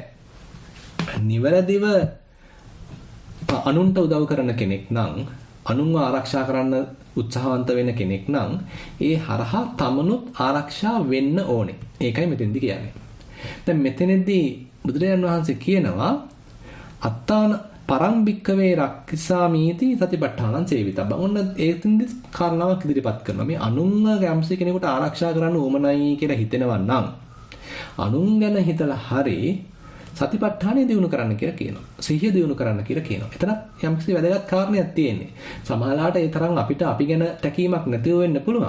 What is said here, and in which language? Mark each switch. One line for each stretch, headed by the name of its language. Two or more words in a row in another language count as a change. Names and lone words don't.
Sinhala: නිවැරදිව අනුන්ට උදව් කරන කෙනෙක් නම් අනුන්ව ආරක්ෂා කරන්න උත්සාහවන්ත වෙන කෙනෙක් නම් ඒ හරහා තමනුත් ආරක්ෂා වෙන්න ඕනේ. ඒකයි මෙතෙන්දි කියන්නේ. දැන් මෙතනදී බුදුරජාණන් වහන්සේ කියනවා
Pali: අත්තාන පරං භික්ඛවේ රක්ඛසාමීති සතිපට්ඨානං සේවිතබ්බ.
Sinhala: ඔන්න ඒකෙන්දි කාරණාවක් ඉදිරිපත් කරනවා. මේ අනුන්ව යම්සි කෙනෙකුට ආරක්ෂා කරන්න ඕමනයි කියලා හිතෙනවා නම් අනුන් ගැන හිතලා හරි සතිපට්ඨානය දිනු කරන්න කියලා කියනවා. සිහිය දිනු කරන්න කියලා කියනවා. එතන යම්කිසි වැදගත් කාරණයක් තියෙන්නේ. සමහරලාට ඒ තරම් අපිට අපි ගැන තැකීමක් නැතිව වෙන්න පුළුවන්.